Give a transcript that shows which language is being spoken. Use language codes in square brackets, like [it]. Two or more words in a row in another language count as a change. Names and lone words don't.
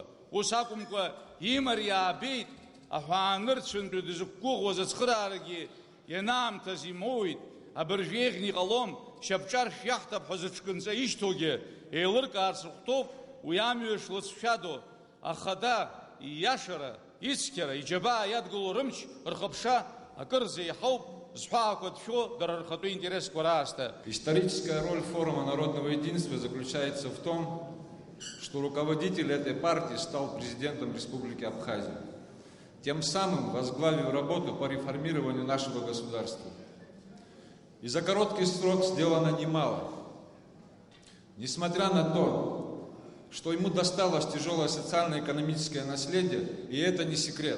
[ab] Ус акәымкәа имариа аабеит аҳәаанырцәынтәи дызықәгәыӷуаз ацхыраарагьы ианаамҭаз имоуит, абыржәеиӷьны иҟалом, шьапҿаршә иаҳҭап ҳәа зыҽкынҵа ишьҭоугьы еилыркаарц рыхәҭоуп уи амҩа шлыцәшәадо, ахада ииашара, ицқьара, иџьабаа иадгыло рымч, рхыԥша акырӡа иаҳауп зҳәаақәа ҭшәо дара рхатәы интересқәа раасҭа. [ru] Историческая роль форума народного единства заключается в том, что руководитель этой партии стал президентом Республики Абхазия, тем самым возглавив работу по реформированию нашего государства. И за короткий срок сделано немало. Несмотря на то, что ему досталось тяжелое социально-экономическое наследие, и это не секрет.